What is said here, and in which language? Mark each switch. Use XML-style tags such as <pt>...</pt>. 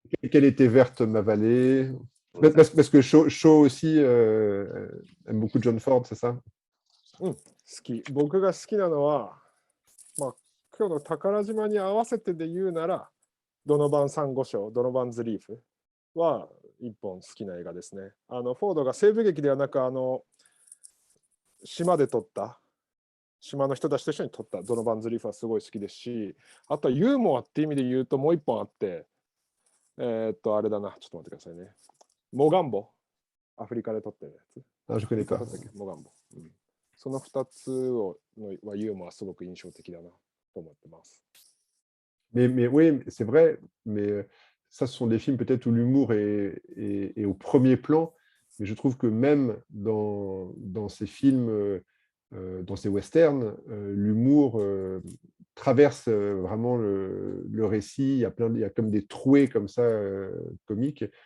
<fr>Quelle était verte ma vallée? Parce que Shaw aussi aime beaucoup John Ford, c'est ça?</fr> <ja>好き。僕が好きなのは、まあ、今日の宝島に合わせてで言うなら、ドノバンサンゴ礁、ドノバンズリーフは一本好きな映画ですね。フォードが西部劇ではなく、島で撮った、島の人たちと一緒に撮ったドノバンズリーフはすごい好きですし、あとはユーモアっていう意味で言うともう一本あって、あれだな、ちょっと待ってくださいね。モガンボ、アフリカで撮ってるやつ。</ja> <fr>Ah, je connais pas.</fr> <ja>モガンボ。その2つはユーモアすごく印象的だなと思ってます。</ja> <fr>Mais oui, c'est vrai, mais ça, ce sont des films peut-être où l'humour est au premier plan, mais je trouve que même dans ces films, dans ces westerns, l'humour traverse vraiment le récit. Il y a comme des trouées comme ça comiques.</fr>